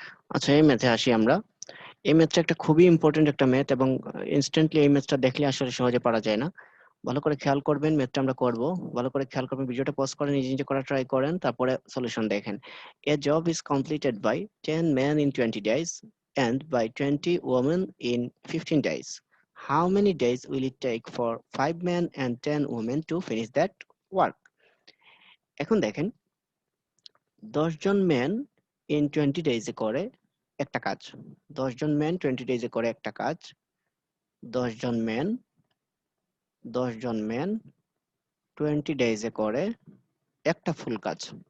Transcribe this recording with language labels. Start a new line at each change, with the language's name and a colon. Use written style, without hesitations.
Bangla: আচ্ছা, এই ম্যাথে আসি আমরা। এই ম্যাথটা একটা খুবই ইম্পর্টেন্ট একটা ম্যাথ, এবং ইনস্ট্যান্টলি এই ম্যাথটা দেখলে আসলে সহজে পারা যায় না। ভালো করে খেয়াল করবেন, ম্যাথটা আমরা করব। ভালো করে খেয়াল করবেন, ভিডিওটা পজ করে নিজে নিজে করা ট্রাই করেন, তারপরে সলিউশন দেখেন।
English: A job is completed by 10 men in 20 days and by 20 women in 15 days. How many days will it take for 5 men and 10 women to finish that work?
Bangla: এখন দেখেন, 10 জন ম্যান ইন 20 ডেজে করে একটা কাজ। 10 জন man 20 ডেজে করে একটা কাজ। 10 জন man 10 জন man 20 ডেজে করে একটা ফুল কাজ।